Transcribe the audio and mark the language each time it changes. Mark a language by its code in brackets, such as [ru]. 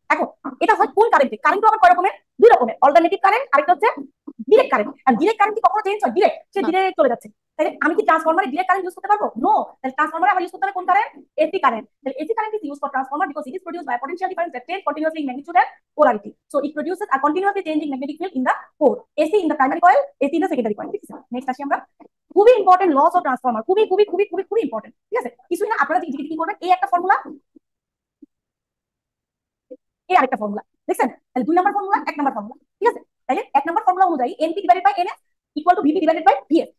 [bn] এখন এটা হয় কোন কারেন্টে? কারেন্ট আবার কয় রকমের? দুই রকমের, অল্টারনেটিভ কারেন্ট, আরেকটা হচ্ছে ডিরেক্ট কারেন্ট। আর ডিরেক্ট কারেন্ট কি কখনো চেঞ্জ হয়? ডিরেক্ট, সে ডিরেক্ট চলে যাচ্ছে। তাহলে আমি কি ট্রান্সফরমারে ডিরেক্ট কারেন্ট ইউজ করতে পারবো? নো। তাহলে ট্রান্সফরমারে আমার ইউজ করতে হবে কোন কারেন্ট? AC current. [en] তাহলে AC current is used for transformer because it is produced by potential difference that change continuously in magnitude and polarity. So it produces a continuously changing magnetic field in the core. AC in the primary coil, AC in the secondary coil. [bn] ঠিক আছে? Next আসি আমরা। খুবই important loss of transformer, খুবই খুবই খুবই খুবই খুবই ইম্পর্টেন্ট, ঠিক আছে? কিছুই না, আপনারা কি করবেন? এই একটা ফর্মুলা, এই আরেকটা ফর্মুলা, দেখছেন? তাহলে 2 নম্বর ফর্মুলা, 1 নম্বর ফর্মুলা, ঠিক আছে? তাহলে 1 নম্বর ফর্মুলা অনুযায়ী NP divided by NS equal to VP divided by VS.